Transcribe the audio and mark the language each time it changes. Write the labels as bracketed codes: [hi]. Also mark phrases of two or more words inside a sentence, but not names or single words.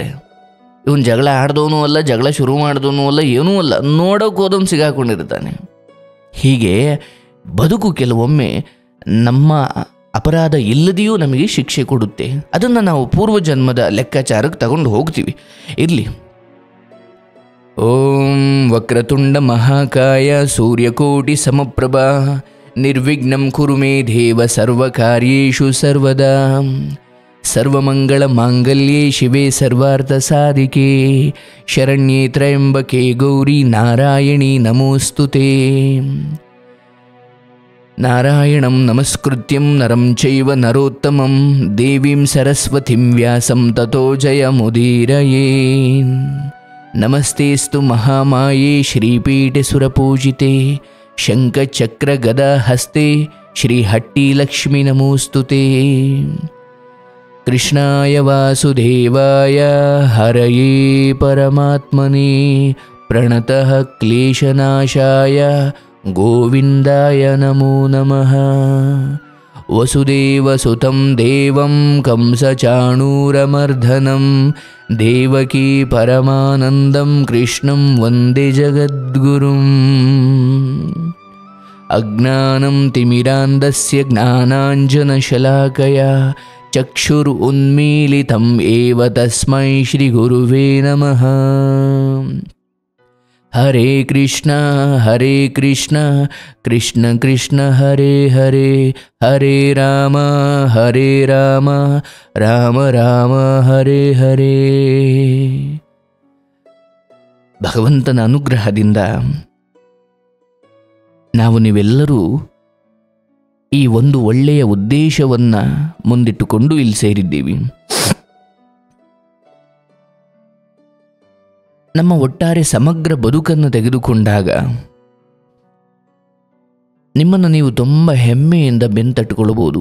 [kn] ಇವನು ಜಗಳ ಆಡ್ದವನು ಅಲ್ಲ, ಜಗಳ ಶುರು ಮಾಡಿದವನು ಅಲ್ಲ, ಏನೂ ಅಲ್ಲ, ನೋಡೋಕೆ ಹೋದವನು ಸಿಗಾಕೊಂಡಿರ್ತಾನೆ. ಹೀಗೆ ಬದುಕು ಕೆಲವೊಮ್ಮೆ ನಮ್ಮ ಅಪರಾಧ ಇಲ್ಲದೆಯೂ ನಮಗೆ ಶಿಕ್ಷೆ ಕೊಡುತ್ತೆ. ಅದನ್ನು ನಾವು ಪೂರ್ವಜನ್ಮದ ಲೆಕ್ಕಾಚಾರಕ್ಕೆ ತಗೊಂಡು ಹೋಗ್ತೀವಿ. ಇರಲಿ. [sa] ಓಂ ವಕ್ರತುಂಡ ಮಹಾಕಾಯ ಸೂರ್ಯಕೋಟಿ ಸಮಪ್ರಭಾ ನಿರ್ವಿಘ್ನಂ ಕುರು ಮೇ ದೇವ ಸರ್ವಕಾರ್ಯೇಷು ಸರ್ವದಾ. ಸರ್ವಮಂಗಳ ಮಾಂಗಲ್ಯೆ ಶಿವೆ ಸರ್ವಾರ್ಥ ಸಾಧಿಕೆ ಶರಣ್ಯೇ ತ್ರ್ಯಂಬಕೆ ಗೌರಿ ನಾರಾಯಣಿ ನಮೋಸ್ತುತೆ. ನಾರಾಯಣಂ ನಮಸ್ಕೃತ್ಯಂ ನರಂ ಚೈವ ನರೋತ್ತಮಂ ದೇವೀಂ ಸರಸ್ವತಿಂ ವ್ಯಾಸಂ ತತೋ ಜಯಮುದೀರಯೇ. ನಮಸ್ತೇಸ್ತು ಮಹಾಮಾಯೇ ಶ್ರೀಪೀಠೆ ಸುರಪೂಜಿತೆ ಶಂಖಚಕ್ರ ಗದಾ ಹಸ್ತೆ ಶ್ರೀಹಟ್ಟಿ ಲಕ್ಷ್ಮೀ ನಮೋಸ್ತುತೆ. ಕೃಷ್ಣಾಯ ವಾಸುದೇವಾಯ ಹರಯೇ ಪರಮಾತ್ಮನೇ ಪ್ರಣತಃ ಕ್ಲೇಶನಾಶಾಯ ಗೋವಿಂದಾಯ ನಮೋ ನಮಃ. ವಸುದೇವಸುತಂ ದೇವಂ ಕಂಸಚಾಣೂರಮರ್ಧನಂ ದೇವಕೀ ಪರಮಾನಂದಂ ಕೃಷ್ಣಂ ವಂದೇ ಜಗದ್ಗುರುಂ. ಅಜ್ಞಾನಂ ತಿಮಿರಾಂಧಸ್ಯ ಜ್ಞಾನಾಂಜನಶಲಾಕಯ ಚಕ್ಷುರ್ ಉನ್ಮೀಲಿತಂ ಏವ ತಸ್ಮೈ ಶ್ರೀ ಗುರುವೇ ನಮಃ. ಹರೇ ಕೃಷ್ಣ ಕೃಷ್ಣ ಕೃಷ್ಣ ಹರೇ ಹರೇ ಹರೇ ರಾಮ ರಾಮ ರಾಮ ಹರೇ ಹರೇ. [kn] ಭಗವಂತನ ಅನುಗ್ರಹದಿಂದ ನಾವು ನೀವೆಲ್ಲರೂ ಈ ಒಂದು ಒಳ್ಳೆಯ ಉದ್ದೇಶವನ್ನು ಮುಂದಿಟ್ಟುಕೊಂಡು ಇಲ್ಲಿ ಸೇರಿದ್ದೀವಿ. ನಮ್ಮ ಒಟ್ಟಾರೆ ಸಮಗ್ರ ಬದುಕನ್ನು ತೆಗೆದುಕೊಂಡಾಗ ನಿಮ್ಮನ್ನು ನೀವು ತುಂಬ ಹೆಮ್ಮೆಯಿಂದ ಬೆಂತಟ್ಟುಕೊಳ್ಳಬಹುದು.